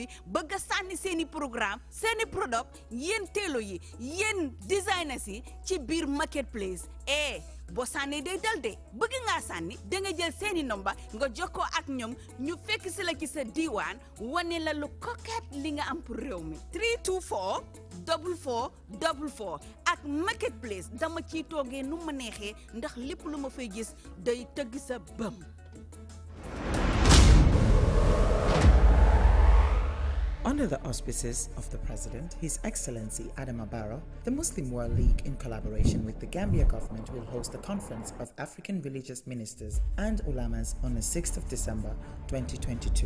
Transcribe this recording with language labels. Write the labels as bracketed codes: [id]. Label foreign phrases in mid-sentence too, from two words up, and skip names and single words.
[wo] bëgg a sànni seeni programme seeni product yéen teelo yi yéen designers yi ci biir Marketplace boo sànnee day dal de bëgg ngaa sànni da nga jël seeni nomba nga jokkoo ak ñoom ñu fekk si la ci sa diiwaan wane la lu coquette li nga am pour réew mi 324 4444 ak Marketplace dama ciy toogee nu ma neexee ndax lépp lu ma fay gis day tëgg sa bëm. [en] On Under the auspices of the President, His Excellency Adama Barrow, the Muslim World League, in collaboration with the Gambia government, will host a conference of African religious ministers and ulamas on the 6th of December 2022.